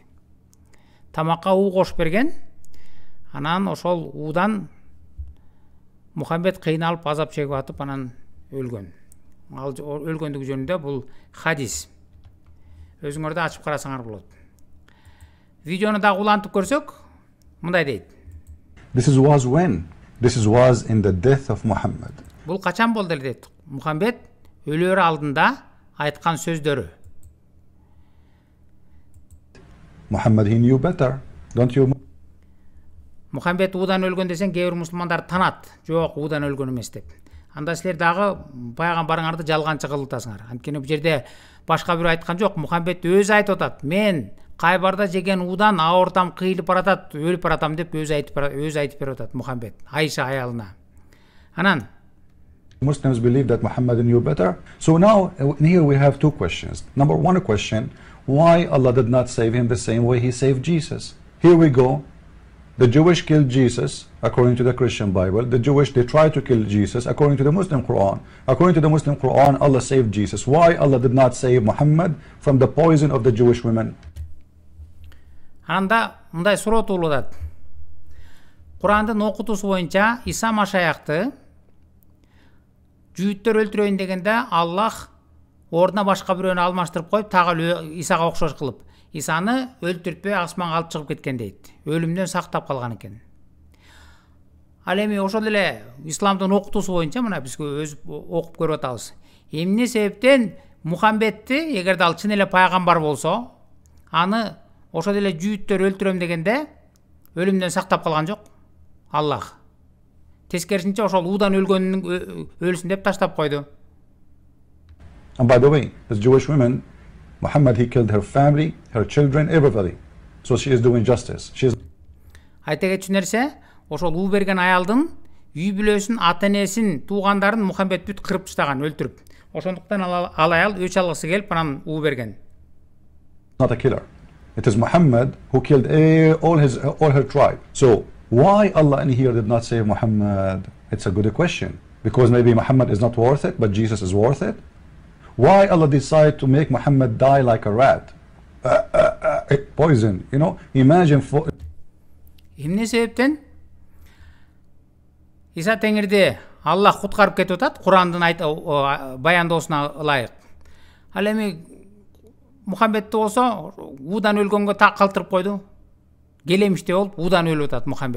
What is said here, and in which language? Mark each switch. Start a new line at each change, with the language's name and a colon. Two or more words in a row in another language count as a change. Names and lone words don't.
Kyrgyz: Тамакка уу кошуп берген. Анан ошол уудан Мухаммед кыйналып азап чегип атып, анан өлгөн. Ал өлгөндүгү жөнүндө бул хадис. Өзүңөр да ачып карасаңар болот. Видеону да улантып көрсөк, мындай дейт.
English: This was when? This was in the death of Muhammad.
Kyrgyz: Бул качан болду эле дейт. Мухаммед өлөөр алдында айткан сөздөрү.
English: Muhammad, he knew better, don't you?
Kyrgyz: Мухаммед уудан өлгөн десең, кээ бир мусулмандар танат. Жок, уудан өлгөн эмес деп. Анда силер дагы пайгамбарыңарды жалганчы кылып атасыңар. Анткени бул жерде башка бирөө айткан жок. Мухаммед өзү айтып атат. "Мен Кайбарда жеген уудан аортам кыйылып баратат, өлүп баратам" деп өзү айтып берип атат Мухаммед Айша аялына. Анан
English: Muslims believe that Muhammad knew better. So now here we have two questions. Number one question, why Allah did not save him the same way he saved Jesus? Here we go. The Jewish killed Jesus according to the Christian Bible. The Jewish, they tried to kill Jesus according to the Muslim Quran. According to the Muslim Quran, Allah saved Jesus. Why Allah did not save Muhammad from the poison of the Jewish women?
Kyrgyz: Анда мындай суроо туулуп атат. Курандын окутуусу боюнча Иса Машаякты жүйүттөр өлтүрөйүн дегенде Аллах ордуна башка бирөөнү алмаштырып коюп, тагы Исага окшош кылып, Исаны өлтүртпөй асманга алып чыгып кеткен дейт. Өлүмдөн сактап калган экен. Ал эми ошол эле исламдын окутуусу боюнча мына биз өз окуп көрүп атабыз. Эмне себептен Мухаммедти, эгерде ал чын эле пайгамбар болсо, аны ошол эле жүйүттөр өлтүрөм дегенде өлүмдөн сактап калган жок Аллах. Тескерисинче ошол уудан өлгөнүн өлсүн деп таштап койду.
English: And by the way, this Jewish woman, Muhammad, he killed her family, her children, everybody. So she is doing justice.
Kyrgyz: Айта кетчү нерсе, ошол уу берген аялдын үй бүлөсүн, ата-энесин, туугандарын Мухаммед бүт кырып таштаган, өлтүрүп. Ошондуктан ал аял өч алгысы келип анан уу берген.
English: Not a killer. It is Muhammad who killed all her tribe. So why Allah in here did not save Muhammad? It's a good question. Because maybe Muhammad is not worth it, but Jesus is worth it. Why Allah decided to make Muhammad die like a rat? Poison, you know? Imagine
Kyrgyz: Эмне себептен Иса Теңирди Аллах куткарып кетип атат Курандын баяндоосуна ылайык. Ал эми Мухаммедти болсо уудан өлгөнгө так калтырып койду. Келемиште болуп уудан өлүп атат Мухаммед.